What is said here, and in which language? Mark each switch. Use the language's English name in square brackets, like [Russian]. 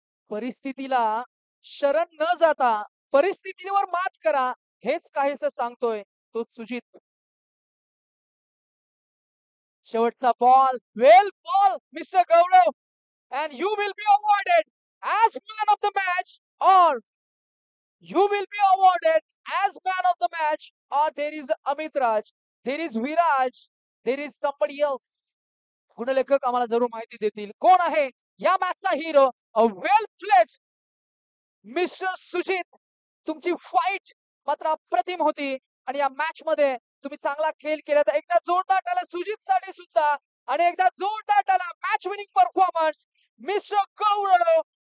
[Marathi] परिस्थितीला शरण न जाता परिस्थितीवर मात करा, हेच काहीसं सांगतोय तो सुजित. शेवटचा ball, [English] Well ball mister Gaurav, and you will be awarded as man of the match, or you will be awarded as man of the match, or there is Amit Raj, there is Viraj, there is somebody else. [Marathi] गुणलेखक आम्हाला जरूर माहिती देतील कोण आहे या मॅचचा hero. [English] A well played mister Sujit. [Marathi] तुमची fight मात्र अप्रतिम होती आणि या मॅच मध्ये तुम्ही चांगला खेळ केला. तर एकदा जोरदार टाळ्या सुजित साठी सुद्धा, आणि एकदा जोरदार टाळ्या [English] match winning performance [Marathi] मिस्टर गौरव.